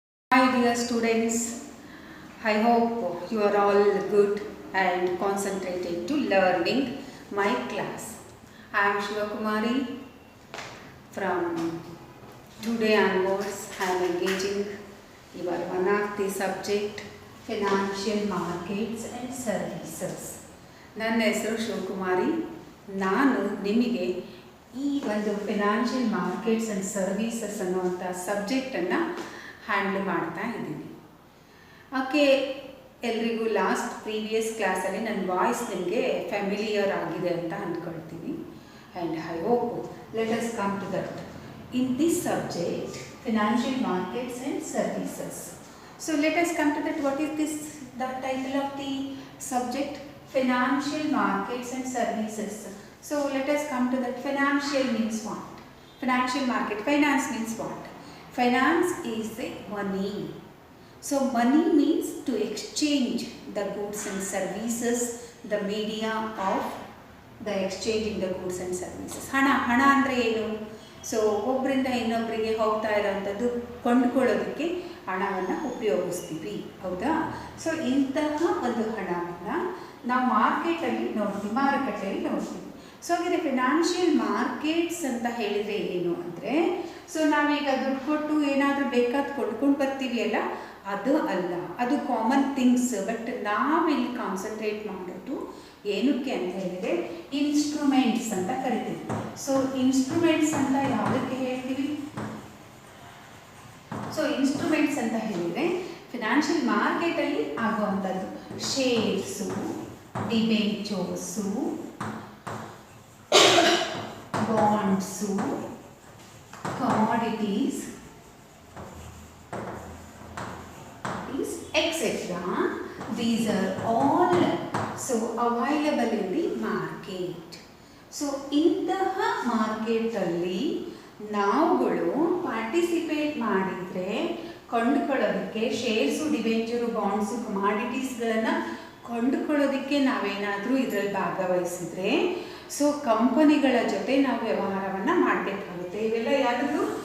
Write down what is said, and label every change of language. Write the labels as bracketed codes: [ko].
[en] Hi dear students, I hope you are all good and concentrated to learning my class. I am Shivakumari. From today onwards, I am engaging your one of the subject financial markets and services. [kn] ನನ್ನ ಹೆಸರು ಶಿವಕುಮಾರಿ. ನಾನು ನಿಮಗೆ ಈ ಒಂದು financial markets and services ಅನ್ನುವಂಥ ಸಬ್ಜೆಕ್ಟನ್ನು handle ಮಾಡ್ತಾ ಇದ್ದೀನಿ. Okay, ಎಲ್ರಿಗೂ ಲಾಸ್ಟ್ ಪ್ರೀವಿಯಸ್ ಕ್ಲಾಸಲ್ಲಿ ನನ್ನ ವಾಯ್ಸ್ ನಿಮಗೆ ಫ್ಯಾಮಿಲಿಯರ್ ಆಗಿದೆ ಅಂತ ಅಂದ್ಕೊಳ್ತೀನಿ. [en] And I hope let us come to that. In this subject financial markets and services. So let us come to that. What is this the title of the subject? Financial markets and services. So let us come to that. Financial means what? Financial market. Finance means what? Finance is the money. So money means to exchange the goods and services, the media of the exchanging the goods and services. [kn] ಹಣ ಅಂದರೆ ಏನು? So ಒಬ್ಬರಿಂದ ಇನ್ನೊಬ್ಬರಿಗೆ ಹೋಗ್ತಾ ಇರೋವಂಥದ್ದು ಕೊಂಡುಕೊಳ್ಳೋದಕ್ಕೆ ಹಣವನ್ನು ಉಪಯೋಗಿಸ್ತೀವಿ, ಹೌದಾ? So ಇಂತಹ ಒಂದು ಹಣವನ್ನು ನಾವು ಮಾರ್ಕೆಟಲ್ಲಿ ನೋಡ್ತೀವಿ, ಮಾರುಕಟ್ಟೆಯಲ್ಲಿ ನೋಡ್ತೀವಿ. ಸೊ ಹಾಗೆ ಫಿನಾನ್ಷಿಯಲ್ ಮಾರ್ಕೆಟ್ಸ್ ಅಂತ ಹೇಳಿದರೆ ಏನು ಅಂದರೆ, ಸೊ ನಾವೀಗ ದುಡ್ಡು ಕೊಟ್ಟು ಏನಾದರೂ ಬೇಕಾದ ಕೊಂಡ್ಕೊಂಡು ಬರ್ತೀವಿ ಅಲ್ಲ, ಅದು ಅಲ್ಲ, ಅದು [en] Common things. [kn] ಬಟ್ ನಾವಿಲ್ಲಿ ಕಾನ್ಸಂಟ್ರೇಟ್ ಮಾಡೋದು ಏನಕ್ಕೆ ಅಂತ ಹೇಳಿದರೆ ಇನ್ಸ್ಟ್ರೂಮೆಂಟ್ಸ್ ಅಂತ ಕರಿತೀವಿ. ಸೊ ಇನ್ಸ್ಟ್ರೂಮೆಂಟ್ಸ್ ಅಂತ ಯಾವುದಕ್ಕೆ ಹೇಳ್ತೀವಿ? ಸೊ ಇನ್ಸ್ಟ್ರೂಮೆಂಟ್ಸ್ ಅಂತ ಹೇಳಿದರೆ ಫಿನಾನ್ಷಿಯಲ್ ಮಾರ್ಕೆಟಲ್ಲಿ ಆಗುವಂಥದ್ದು shares, debentures, bonds, commodities, etc. [en] These are all so available in the market. [kn] So ಇಂತಹ ಮಾರ್ಕೆಟಲ್ಲಿ ನಾವುಗಳು ಪಾರ್ಟಿಸಿಪೇಟ್ ಮಾಡಿದರೆ ಕೊಂಡುಕೊಳ್ಳೋದಕ್ಕೆ ಶೇರ್ಸು, ಡಿಬೆಂಚರು, ಬಾಂಡ್ಸು, ಕಮಾಡಿಟೀಸ್ಗಳನ್ನು ಕೊಂಡುಕೊಳ್ಳೋದಕ್ಕೆ ನಾವೇನಾದರೂ ಇದರಲ್ಲಿ ಭಾಗವಹಿಸಿದರೆ ಸೊ ಕಂಪನಿಗಳ ಜೊತೆ ನಾವು ವ್ಯವಹಾರವನ್ನು ಮಾಡಬೇಕಾಗುತ್ತೆ. ಇವೆಲ್ಲ ಯಾವುದು?